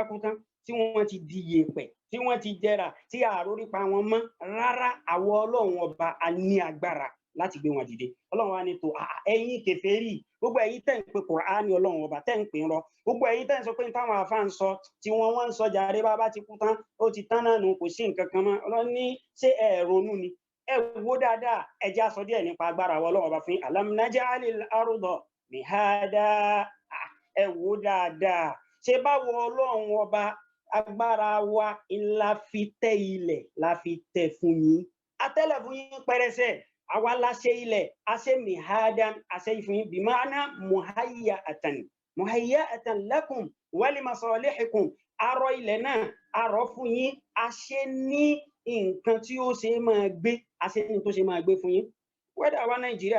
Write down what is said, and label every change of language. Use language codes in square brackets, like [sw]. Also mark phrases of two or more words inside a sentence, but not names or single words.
[yo] kú tán tí wọ́n ti di yèèpẹ̀ tí wọ́n ti jẹrà tí àròrí pa wọn mọ́ rárá àwọn Ọlọ́run ọba a ní agbára láti gbé wọn dìde Ọlọ́run wa ní tó ẹ̀yin kèfèrí gbogbo ẹ̀yin tẹ́ ń pe Kùránì Ọlọ́run ọba tẹ́ ń pè ń rọ gbogbo ẹ̀yin tẹ́ ń sọ pé táwọn àfáà ń sọ tí wọ́n ń sọ jàre bá ti kú tán ó ti tán náà nù kò sí nǹkan kan mọ́ Ọlọ́run ní ṣé ẹ ronú ni ẹ wo dáadáa ẹ já sọ díẹ̀ nípa agbára àwọn Ọlọ́run ọba fún [ar] ألم نجعل الأرض مهادا [yo] ẹ wo dáadáa ṣé báwo Ọlọ́run ọba agbára wa ńlá fi tẹ́ ilẹ̀ la fi tẹ́ fún yín atẹ́lẹ̀ fún yín pẹrẹsẹ àwa la ṣe ilẹ̀ àṣẹ mihadan àṣẹ fún yín bima'ana [ar] مهيأة لكم ولمصالحكم [yo] arọ ilẹ̀ náà arọ fún yín àṣẹ ní nǹkan tí ó ṣe máa gbé àṣẹ ní tó ṣe máa gbé fún yín wẹ́dà wa Nàìjíríà